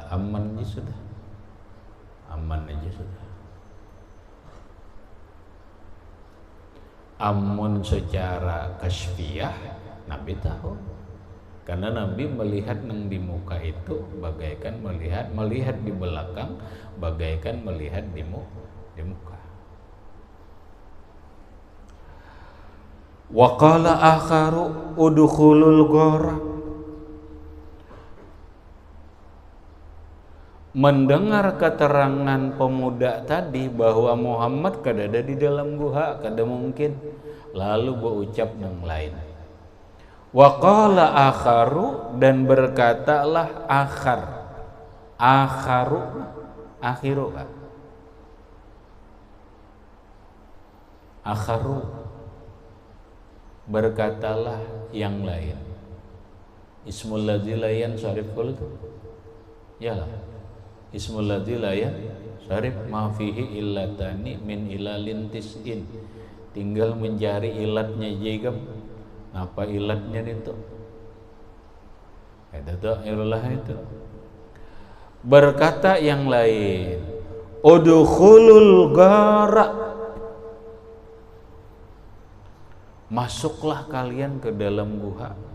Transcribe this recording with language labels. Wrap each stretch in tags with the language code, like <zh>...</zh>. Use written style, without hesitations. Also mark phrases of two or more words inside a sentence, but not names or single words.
<bjn>Aman aja sudah. Aman aja sudah. Amun secara kasfiyah Nabi tahu. Karena Nabi melihat nang di muka itu bagaikan melihat di belakang bagaikan melihat di muka.</bjn> <ar>وقال آخر ادخلوا الغار.</ar> <bjn>Mendengar keterangan pemuda tadi bahwa Muhammad kada ada di dalam guha, kada mungkin.</bjn> <id>Lalu berucap yang lain.</id> <ar>وقال آخر,</ar> <id>dan berkatalah akhar.</id> <ar>آخر آخر kan? Akharu,</ar> <id>berkatalah yang lain.</id> <ar>الاسم الذي لا ينصرف qul itu.</ar> <id>Yalah.</id> <ar>الاسم الذي لا ينصرف ما فيه علتان من علل تسع.</ar> <id>Tinggal mencari ilatnya jegam. Apa ilatnya itu? Ada tuh ilah itu. Berkata yang lain,</id> <ar>ادخلوا الغار.</ar> <id>Masuklah kalian ke dalam guha.</id>